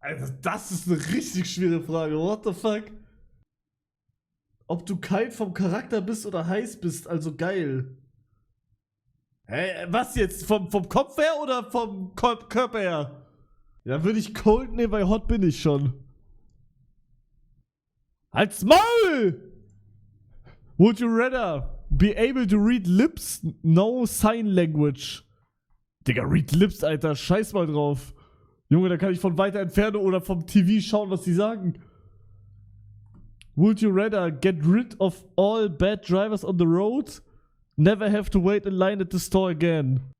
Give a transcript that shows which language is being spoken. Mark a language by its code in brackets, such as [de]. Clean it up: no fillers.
[de] Alter, das ist eine richtig schwere Frage, [en] what the fuck? [de] Ob du kalt vom Charakter bist oder heiß bist, also geil. Hä, was jetzt? Vom Kopf her oder vom Körper her? Ja, würde ich cold nehmen, weil hot bin ich schon. Halt's Maul! [en] Would you rather be able to read lips, no sign language? [de] Digga, [en] read lips, [de] Alter, scheiß mal drauf. Junge, da kann ich von weiter entfernen oder vom TV schauen, was die sagen. [en] Would you rather get rid of all bad drivers on the road? Never have to wait in line at the store again.